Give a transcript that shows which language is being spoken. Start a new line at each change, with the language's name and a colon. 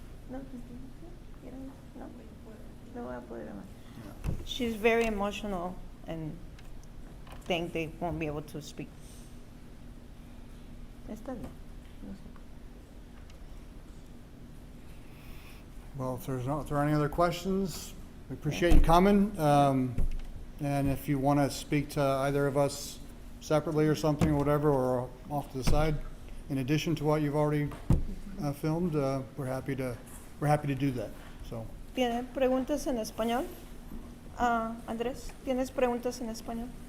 Spanish: No, no, no voy a poder hablar.
English: She's very emotional and think they won't be able to speak.
Spanish: Está bien. No sé.
English: Well, if there are any other questions, we appreciate you coming. And if you want to speak to either of us separately or something or whatever, or off to the side, in addition to what you've already filmed, we're happy to do that. So.
Spanish: ¿Tiene preguntas en español? Andrés, ¿tienes preguntas en español?